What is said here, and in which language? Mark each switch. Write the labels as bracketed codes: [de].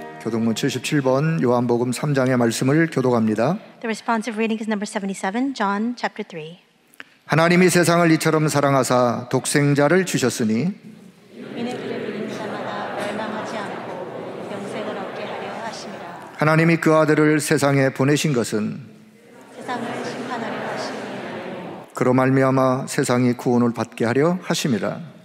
[ko] 본문 77번 요한복음 3장의 말씀을 교독합니다. [en] The responsive reading is number 77, John chapter 3. [ko] 하나님이 세상을 이처럼 사랑하사 독생자를 주셨으니 이는 그를 믿는 자마다 멸망하지 않고 영생을 얻게 하려 하심이라. 하나님이 그 아들을 세상에 보내신 것은 세상을 심판하려 하심이라. 그로 말미암아 세상이 구원을 받게 하려 하심이라.